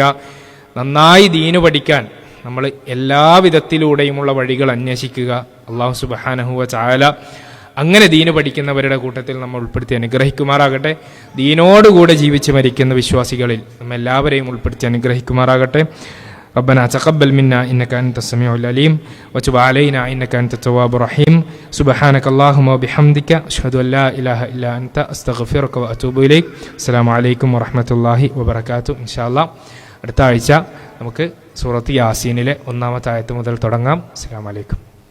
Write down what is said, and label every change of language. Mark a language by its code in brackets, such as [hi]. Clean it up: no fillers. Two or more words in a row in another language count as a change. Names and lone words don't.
[ml] നന്നായി ദീന് പഠിക്കാൻ നമ്മൾ എല്ലാ വിധത്തിലൂടെയുമുള്ള വഴികൾ അന്വേഷിക്കുക. [ar] الله سبحانه وتعالى [ml] അങ്ങനെ ദീന് പഠിക്കുന്നവരുടെ കൂട്ടത്തിൽ നമ്മൾ ഉൾപ്പെടുത്തി അനുഗ്രഹിക്കുമാറാകട്ടെ. ദീനോടുകൂടെ ജീവിച്ച് മരിക്കുന്ന വിശ്വാസികളിൽ നമ്മെല്ലാവരെയും ഉൾപ്പെടുത്തി അനുഗ്രഹിക്കുമാറാകട്ടെ. [ar] ربنا تقبل منا إنك أنت السميع العليم وتب علينا إنك أنت التواب الرحيم سبحانك اللهم وبحمدك أشهد أن لا إله إلا أنت أستغفرك وأتوب إليك. السلام عليكم ورحمة الله وبركاته. إن شاء الله [ml] അടുത്ത ആഴ്ച നമുക്ക് സൂറത്ത് യാസീനിലെ 1-ാമത്തെ ആയത്ത് മുതൽ തുടങ്ങാം. [ar] السلام عليكم.